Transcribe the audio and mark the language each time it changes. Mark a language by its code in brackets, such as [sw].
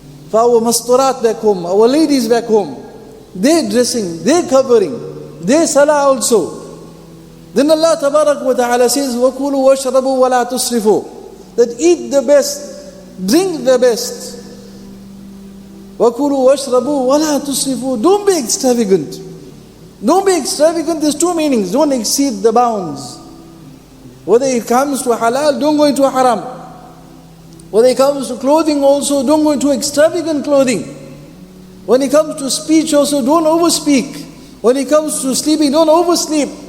[en] For our masturat back home, our ladies back home, they're dressing, they're covering, they're salah also. Then Allah tabarak wa ta'ala says, [ar] وَكُلُوا وَاشْرَبُوا وَلَا تُسْرِفُوا, [en] that eat the best, drink the best. [ar] وَكُلُوا وَاشْرَبُوا وَلَا تُسْرِفُوا, [en] don't be extravagant. Don't be extravagant, there's two meanings. Don't exceed the bounds. Whether it comes to halal, don't go into haram. Whether it comes to clothing also, don't go into extravagant clothing. When it comes to speech also, don't overspeak. When it comes to sleeping, don't oversleep.